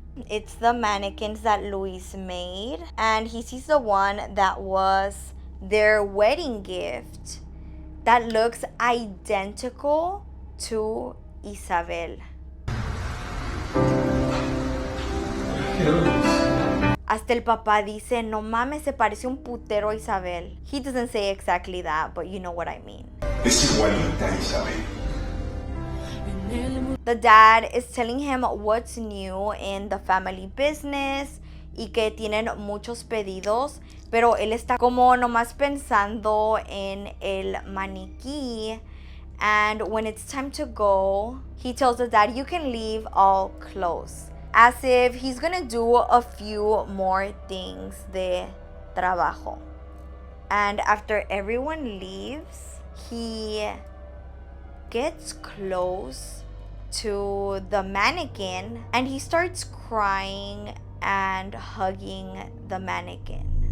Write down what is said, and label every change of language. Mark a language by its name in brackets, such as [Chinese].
[English] It's the mannequins that Luis made, and he sees the one that was their wedding gift that looks identical to Isabel. [Spanish] Hasta el papá dice, no mames, se parece un putero a Isabel. [English] He doesn't say exactly that, but you know what I mean. [Spanish] Es igualita a Isabel. [English] The dad is telling him what's new in the family business [Spanish] y que tienen muchos pedidos, pero él está como nomás pensando en el maniquí. [English] And when it's time to go, he tells the dad, you can leave, I'll close. As if he's gonna do a few more things [Spanish] de trabajo. [English] And after everyone leaves, he gets close to the mannequin and he starts crying and hugging the mannequin.